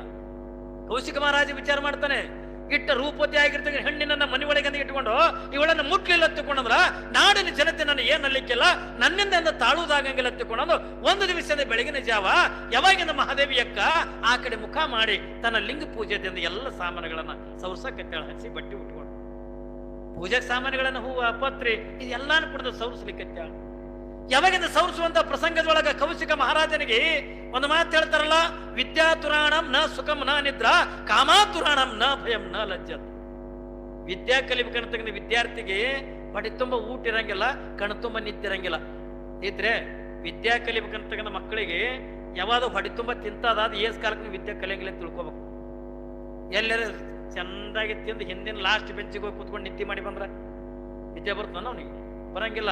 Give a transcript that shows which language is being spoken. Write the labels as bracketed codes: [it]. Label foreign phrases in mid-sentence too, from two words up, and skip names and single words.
[kn] ಕೌಶಿಕ ಮಹಾರಾಜ ವಿಚಾರ ಮಾಡ್ತಾನೆ, ಇಟ್ಟ ರೂಪವತಿ ಆಗಿರ್ತಕ್ಕಂಥ ಹೆಣ್ಣಿನನ್ನ ಮನೆ ಒಳಗಂದ ಇಟ್ಕೊಂಡು ಇವಳನ್ನ ಮುಟ್ಲಿಲ್ಲ ತಿಳ್ಕೊಂಡ್ರ ನಾಡಿನ ಜನತೆ ನನ್ನ ಏನಲ್ಲಿಕ್ಕಿಲ್ಲ, ನನ್ನಿಂದ ತಾಳುವುದಾಗಂಗಿಲ್ಲ ತಿಳ್ಕೊಂಡು ಒಂದು ದಿವಸದ ಬೆಳಗಿನ ಜಾವ ಯಾವಾಗಿಂದ ಮಹಾದೇವಿ ಅಕ್ಕ ಆ ಕಡೆ ಮುಖ ಮಾಡಿ ತನ್ನ ಲಿಂಗ ಪೂಜೆದಿಂದ ಎಲ್ಲ ಸಾಮಾನುಗಳನ್ನ ಸೌರ್ಸಕತ್ತಾಳ. ಹಸಿ ಬಟ್ಟೆ ಉಟ್ಕೊಂಡು ಪೂಜಾ ಸಾಮಾನುಗಳನ್ನ ಹೂವ ಪತ್ರಿ ಇದೆಲ್ಲಾನು ಕುಡಿದು ಸೌರಿಸ್ಲಿಕ್ಕತ್ತಾಳ. ಯಾವಾಗಿಂದ ಸೌರಿಸುವಂತ ಪ್ರಸಂಗದೊಳಗ ಕೌಶಿಕ ಮಹಾರಾಜನಿಗೆ ಒಂದು ಮಾತು ಹೇಳ್ತಾರಲ್ಲ, [sa] ವಿದ್ಯಾತುರಾಣಂ ನ ಸುಖಂ ನ ನಿದ್ರಾ ಕಾಮಾತುರಾಣಂ ನ ಭಯಂ ನ ಲಜ್ಜತ್. [kn] ವಿದ್ಯಾ ಕಲಿಬೇಕಂತಕ್ಕಂಥ ವಿದ್ಯಾರ್ಥಿಗೆ ಹೊಟ್ಟೆ ತುಂಬ ಊಟ ಇರಂಗಿಲ್ಲ, ಕಣ್ ತುಂಬ ನಿದ್ದಿರಂಗಿಲ್ಲ. ಇದ್ರೆ ವಿದ್ಯಾ ಕಲಿಬೇಕಂತಕ್ಕಂಥ ಮಕ್ಕಳಿಗೆ ಯಾವಾಗ ಹೊಟ್ಟೆ ತುಂಬ ತಿಂತದಾದ ಏಸ್ ಕಾಲಕ್ಕೆ ವಿದ್ಯಾ ಕಲಿಯಂಗಿಲ್ಲ ತಿಳ್ಕೊಬೇಕು. ಎಲ್ಲರ ಚಂದಾಗಿ ತಿಂದು ಹಿಂದಿನ ಲಾಸ್ಟ್ ಬೆಂಚಿಗೆ ಹೋಗಿ ಕೂತ್ಕೊಂಡು ನಿದ್ದೆ ಮಾಡಿ ಬಂದ್ರ ವಿದ್ಯೆ ಬರ್ತಾನ ಅವನಿಗೆ ಬರಂಗಿಲ್ಲ.